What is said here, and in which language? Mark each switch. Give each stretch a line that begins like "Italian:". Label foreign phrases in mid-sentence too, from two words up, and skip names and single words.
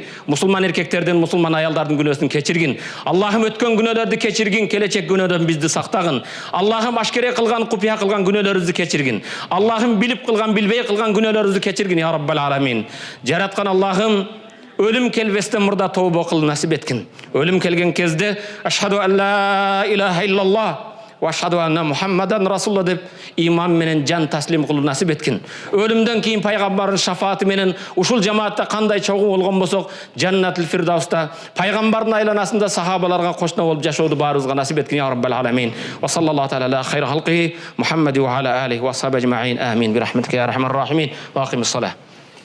Kyrgyz: Мусулман эркектердин, мусулман аялдардын күнөөсүн кечиргин. Аллахым өткөн күнөөлөрдү кечиргин, келечек күнөөдөн бизди сактагын. Аллахым ашкере кылган, купуя кылган күнөөлөрүбүздү кечиргин. Аллахым билип кылган, билбей кылган күнөөлөрүбүздү кечиргин
Arabic: يا رب العالمين.
Kyrgyz: Жараткан Аллахым өлүм келбестен мурда тобо кыл насип эткин. Өлүм келген кезде
Arabic: أشهد أن لا إله إلا الله وأشهد أن محمدا رسول الله
Kyrgyz: деп иман менен жан таслим кылуу насип эткин. Өлүмдөн кийин пайгамбардын шафааты менен ушул жамаатта кандай чогуу болгон болсок, Жаннатул Фирдауста пайгамбардын айланасында сахабаларга кошуна болуп жашооду баарыбызга насип эткин
Arabic: يا رب العالمين. وصلى الله تعالى على خير خلقه محمد وعلى آله وأصحابه أجمعين. Амин. برحمتك يا أرحم الراحمين. وأقم الصلاة.